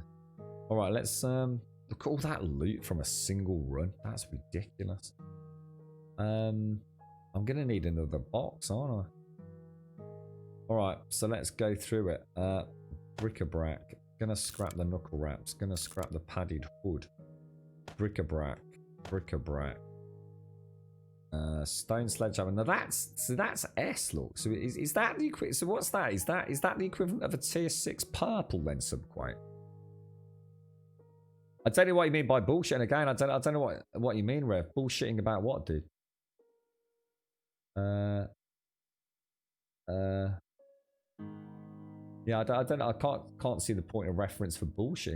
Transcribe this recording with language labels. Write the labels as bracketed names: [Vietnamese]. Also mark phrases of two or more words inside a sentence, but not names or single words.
[English] Alright, let's look at all that loot from a single run. That's ridiculous. I'm gonna need another box, aren't I? Alright, so let's go through it. Bric-a-brac. Gonna scrap the knuckle wraps. Gonna scrap the padded hood. Bric-a-brac. Bric-a-brac. Stone sledgehammer. Now that's S, look. So is that the equivalent? So what's that? Is that the equivalent of a tier 6 purple then, Subquake? I don't know what you mean by bullshit. And again, I don't know what you mean, Rev. Bullshitting about what, dude? Yeah, I can't see the point of reference for bullshitting.